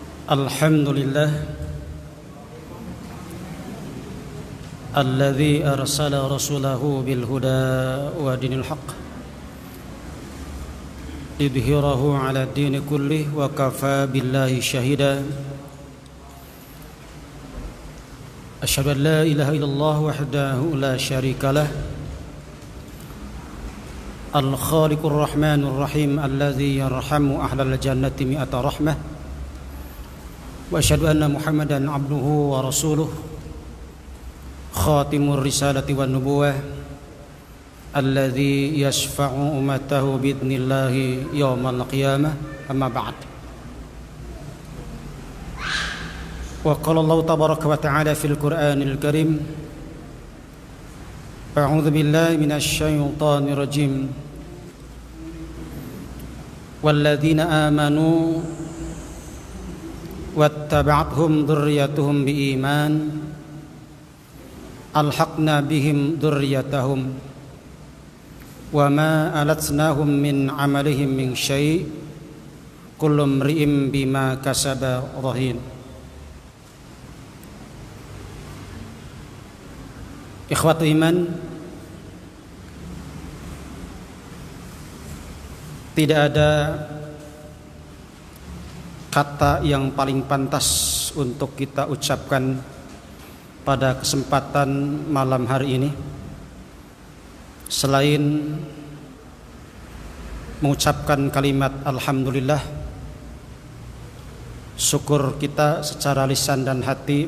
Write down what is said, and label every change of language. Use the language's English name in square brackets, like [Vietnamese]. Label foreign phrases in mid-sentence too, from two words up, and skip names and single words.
[Arabic] الحمد لله الذي أرسل رسوله بالهدى ودين الحق ليظهره على الدين كله وكفى بالله شهيدا. أشهد أن لا إله إلا الله وحده لا شريك له الخالق الرحمن الرحيم الذي يرحم أهل الجنة مائة رحمة. وأشهد أن محمدا عبده ورسوله خاتم الرسالة والنبوة الذي يشفع أمته بإذن الله يوم القيامة أما بعد. وقال الله تبارك وتعالى في القرآن الكريم أعوذ بالله من الشيطان الرجيم. والذين آمنوا واتبعتهم ذريتهم بإيمان ألحقنا بهم ذريتهم وما ألتناهم من عملهم من شيء كل امرئ بما كسب رهين. إخوة إيمان, [Indonesian] tidak ada kata yang paling pantas untuk kita ucapkan pada kesempatan malam hari ini selain mengucapkan kalimat alhamdulillah, syukur kita secara lisan dan hati.